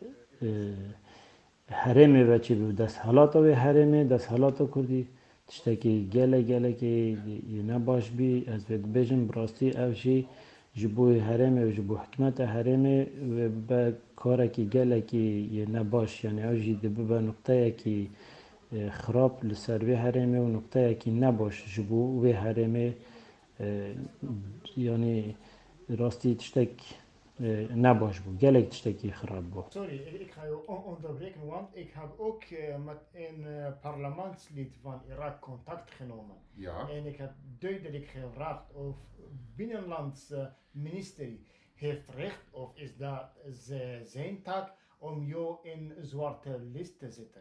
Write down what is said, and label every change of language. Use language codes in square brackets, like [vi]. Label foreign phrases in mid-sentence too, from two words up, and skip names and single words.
[ku] herêmê veçî bû desthelata wê herêmê desthelata Kurdî tiştekî gelekî ne baş bî ez vê dibêjim bi rastî ev jî ji bo herêmê û ji bo hikûmeta herêmê be karekî gelekî ne baş yani ew jî dibibe nuqteyekî xirab li ser vê herêmê û nuqteyekî ne baş ji bo wê herêmê yani rastî tiştek ne baş bû gelek tiştekî xirab bû. [nl] Sorry, ik ga je onderbreken, want ik heb ook met een parlementslid van Irak contact genomen. Ja. En ik heb duidelijk gevraagd of binnenlandsministerie heeft recht of is dat zijn taak om jou in zwarte lijst te zetten.